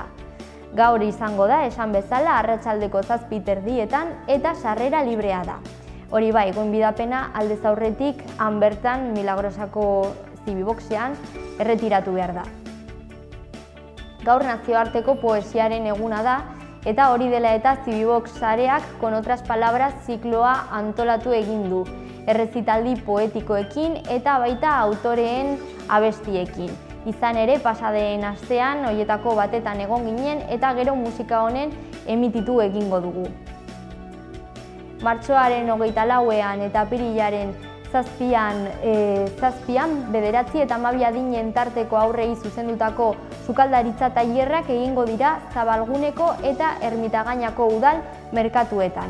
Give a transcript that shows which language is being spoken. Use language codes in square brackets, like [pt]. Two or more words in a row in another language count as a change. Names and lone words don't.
[eu] Gaur izango da, esan bezala, arratsaldeko 7:30 eta sarrera librea da. Hori bai, gonbidapena aldez aurretik han bertan Milagrosako Zibiboxean erretiratu behar da. Gaur nazioarteko poesiaren eguna da, eta hori dela eta Zibibox sareak Con otras palabras zikloa antolatu egin du, errezitaldi poetikoekin eta baita autoreen abestiekin. Izan ere, pasadeen astean, horietako batetan egon ginen eta gero musika honen emititu egingo dugu. Martxoaren 24ean eta apirilaren 7an 9 eta 12 adinen tarteko aurrei zuzendutako sukaldaritza tailerrak egingo dira Zabalguneko eta Ermitagainako udal merkatuetan.